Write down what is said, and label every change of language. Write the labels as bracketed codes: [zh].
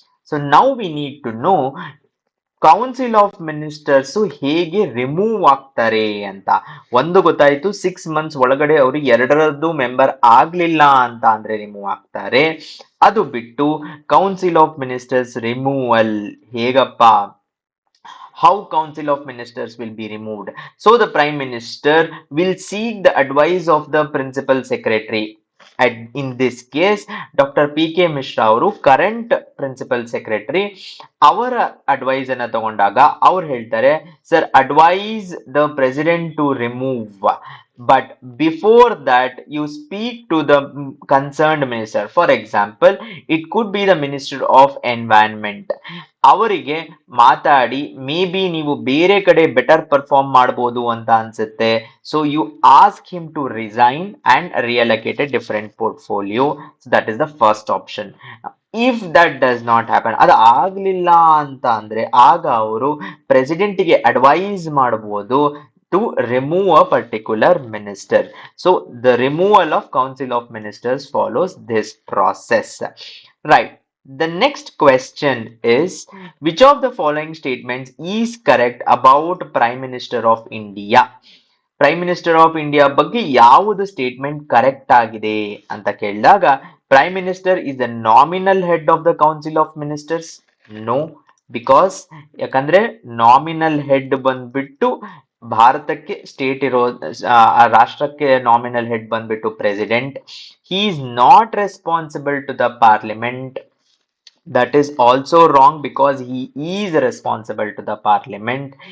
[en] so now we need to know council of ministers [kn] ಹೇಗೆ remove ಆಗ್ತಾರೆ ಅಂತ. ಒಂದು ಗೊತ್ತಾಯ್ತು, 6 months ಒಳಗಡೆ ಅವರು ಎರಡರದ್ದು ಮೆಂಬರ್ ಆಗ್ಲಿಲ್ಲ ಅಂತ ಅಂದ್ರೆ ರಿಮೂವ್ ಆಗ್ತಾರೆ. ಅದು ಬಿಟ್ಟು ಕೌನ್ಸಿಲ್ ಆಫ್ ಮಿನಿಸ್ಟರ್ಸ್ ರಿಮೂವಲ್ ಹೇಗಪ್ಪ? [en] How council of ministers will be removed? So the prime minister will seek the advice of the principal secretary. In this case, Dr. [kn] PK Mishra ಅವರು current principal secretary, ಅವರ advice ಅನ್ನ ತಗೊಂಡಾಗ ಅವ್ರು ಹೇಳ್ತಾರೆ, [en] Sir advise the president to remove, but before that you speak to the concerned minister. For example, it could be the minister of environment. [kn] ಅವರಿಗೆ ಮಾತಾಡಿ may be ನೀವು ಬೇರೆ ಕಡೆ ಬೆಟರ್ ಪರ್ಫಾರ್ಮ್ ಮಾಡಬಹುದು ಅಂತ ಅನ್ಸುತ್ತೆ. [en] So you ask him to resign and reallocate a different portfolio. That is the first option. If that does not happen, [kn] ಅದು ಆಗ್ಲಿಲ್ಲ ಅಂತ ಅಂದ್ರೆ ಆಗ ಅವರು ಪ್ರೆಸಿಡೆಂಟ್ಗೆ ಅಡ್ವೈಸ್ ಮಾಡಬಹುದು [en] to remove a particular minister. So the removal of council of ministers follows this process. Right. The next question is, which of the following statements is correct about Prime Minister of India? Prime minister of India ಬಗ್ಗೆ ಯಾವುದು statement correct ಆಗಿದೆ ಅಂತ ಕೇಳಿದಾಗ, prime minister is the nominal head of the council of ministers. [kn] No, because ಯಾಕಂದ್ರೆ nominal head ಬಂದ್ಬಿಟ್ಟು ಭಾರತಕ್ಕೆ state ಇರೋ ರಾಷ್ಟ್ರಕ್ಕೆ ನಾಮಿನಲ್ ಹೆಡ್ ಬಂದ್ಬಿಟ್ಟು president. [en] He is not responsible to the parliament. That is also wrong because he is responsible to the parliament.